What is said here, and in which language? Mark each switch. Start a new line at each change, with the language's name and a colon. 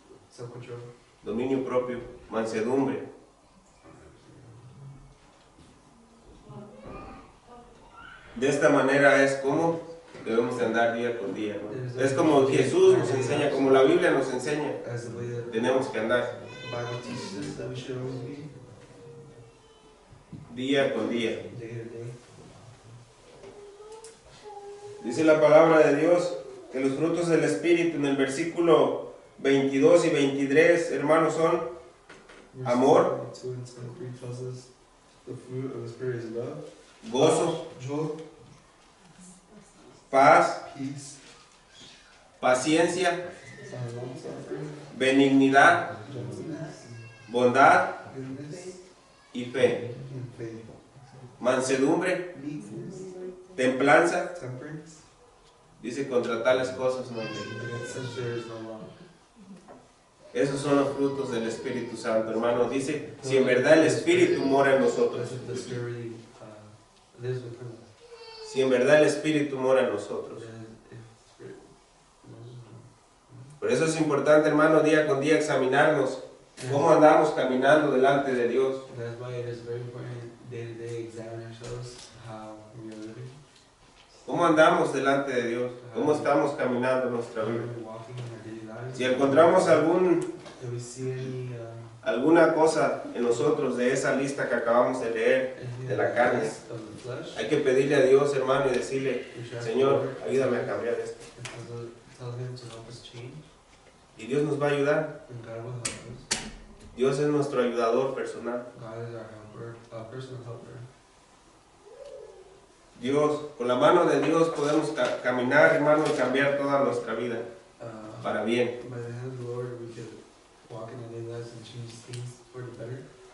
English: self-control,
Spanish: dominio propio, mansedumbre. De esta manera es como debemos de andar día con día, ¿no? Es como Jesús nos enseña, como la Biblia nos enseña,
English: as the way that
Spanish: tenemos que andar
English: the Bible teaches us that we should always be,
Spanish: día con día.
English: day to day.
Spanish: Dice la palabra de Dios que los frutos del Espíritu en el versículo 22 y 23, hermanos, son amor,
English: 22 and 23 tells us the fruit of the Spirit is love,
Spanish: gozo,
English: joy,
Spanish: paz,
English: peace,
Spanish: paciencia,
English: long-suffering,
Spanish: benignidad,
English: gentleness,
Spanish: bondad
English: goodness,
Spanish: y fe,
English: and faith,
Spanish: mansedumbre,
English: meekness,
Spanish: templanza.
English: temperance.
Spanish: Dice, contra tales cosas no hay ley.
English: Against such there is no law.
Spanish: Esos son los frutos del Espíritu Santo, hermano. Dice, si en verdad el Espíritu mora en nosotros,
English: That's if the Spirit really lives within us.
Spanish: si en verdad el Espíritu mora en nosotros.
English: Then if the Spirit
Spanish: Por eso es importante, hermano, día con día examinarnos cómo andamos caminando delante de Dios.
English: That's why it is very important day to day examine ourselves how we are living,
Spanish: ¿Cómo andamos delante de Dios? ¿Cómo estamos caminando en nuestra
English: how
Spanish: vida?
English: we're walking in our daily lives.
Spanish: Si encontramos
English: If we see
Spanish: alguna cosa en nosotros de esa lista que acabamos de leer,
English: anything
Spanish: de la
English: that
Spanish: carne,
English: is of the flesh,
Spanish: hay que pedirle a Dios, hermano, y decirle,
English: we should ask
Spanish: Señor,
English: the Lord
Spanish: ayúdame a cambiar esto.
English: and tell Him to help us change,
Spanish: Y Dios nos va a ayudar.
English: and God will help us.
Spanish: Dios es nuestro ayudador personal.
English: God is our helper, personal helper.
Spanish: Dios, con la mano de Dios podemos caminar, hermano, y cambiar toda nuestra vida para bien.
English: By the hand of the Lord, we could walk in our daily lives and change things for the better.